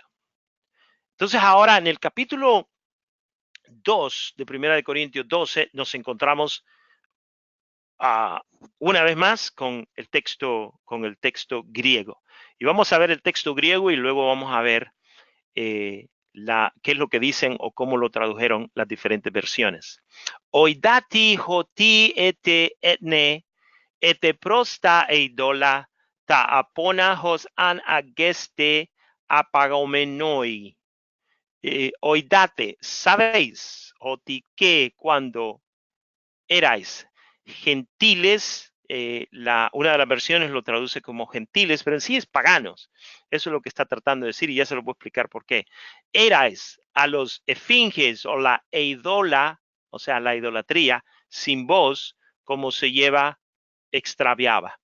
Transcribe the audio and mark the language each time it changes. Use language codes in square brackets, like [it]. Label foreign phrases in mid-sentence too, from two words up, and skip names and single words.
[es] Entonces, ahora en el capítulo 2 de 1 de Corintios 12 nos encontramos una vez más con el texto griego. Y vamos a ver el texto griego y luego vamos a ver qué es lo que dicen o cómo lo tradujeron las diferentes versiones. [el] Οἴδατε ὅτι ὅτε ἔθνη ἦτε πρὸς τὰ εἴδωλα τὰ ἄφωνα ὡς ἂν ἤγεσθε ἀπαγόμενοι. [es] Oidate, sabéis, hoti, que cuando erais gentiles, una de las versiones lo traduce como gentiles, pero en sí es paganos. Eso es lo que está tratando de decir y ya se lo voy a explicar por qué. Erais a los esfinges o la eidola, o sea, la idolatría, sin voz, como se lleva, extraviaba.